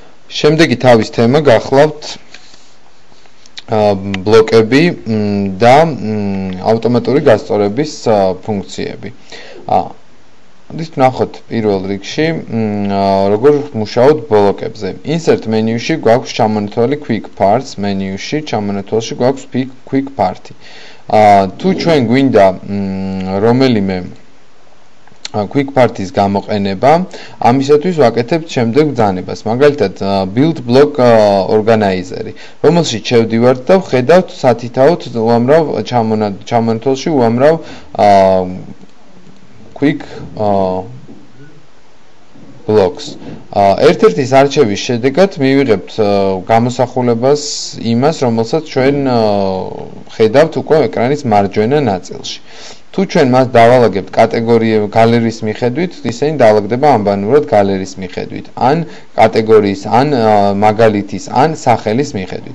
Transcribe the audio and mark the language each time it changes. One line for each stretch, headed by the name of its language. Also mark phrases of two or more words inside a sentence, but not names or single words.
Georgian: შემდეგი თავის თემა გახლავთ ბლოკები და ავტომატური გასწორების ფუნქციები. This ნახოთ პირველ რიგში როგორ მუშაობთ ბლოკებზე. Insert menu-ში გვაქვს ჩამონათვალი
English: quick parts,
Georgian: menu-ში ჩამონათვალში გვაქვს
English: quick part-
Georgian: ი. თუ ჩვენ გვინდა რომელიმე
English: quick part-
Georgian: ის გამოყენება, ამისათვის ვაკეთებთ შემდეგ ბრძანებას. მაგალითად,
English: build block organizer-
Georgian: ი, რომელშიც შევდივართ და ვხედავთ სათითაოდ უამრავ ჩამონათვალში უამრავ
English: quick blocks.
Georgian: ერთ-ერთის არჩევის შედეგად მივიღებთ გამოსახულებას იმას, რომელსაც ჩვენ ხედავთ უკვე ეკრანის მარჯვენა ნაწილში. თუ ჩვენ მას დავალაგებთ კატეგორიის გალერიის მიხედვით, ისინი დავალაგდება ანბანურად გალერიის მიხედვით, ან კატეგორიის, ან მაგალითის, ან სახელის მიხედვით.